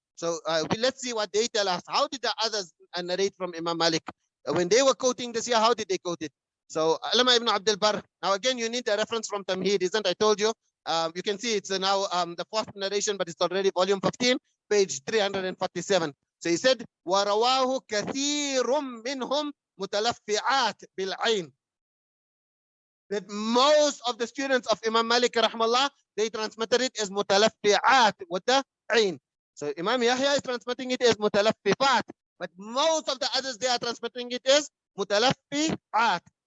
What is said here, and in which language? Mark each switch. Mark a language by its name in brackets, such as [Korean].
[English] So let's see what they tell us. How did the others narrate from Imam Malik? When they were quoting this here, how did they quote it? So Allama ibn Abdul Barr, now again you need a reference from Tamheed, isn't I told you You can see it's now the fourth narration, but it's already volume 15, page 347. So he said, [Arabic] وَرَوَاهُ كَثِيرٌ مِّنْهُمْ مُتَلَفِّعَات بِالْعَيْنِ. [English] That most of the students of Imam Malik rahmallah, they transmitted it as متلفعات with the ain. So Imam Yahya is transmitting it as متلففات, but most of the others, they are transmitting it as متلفعات.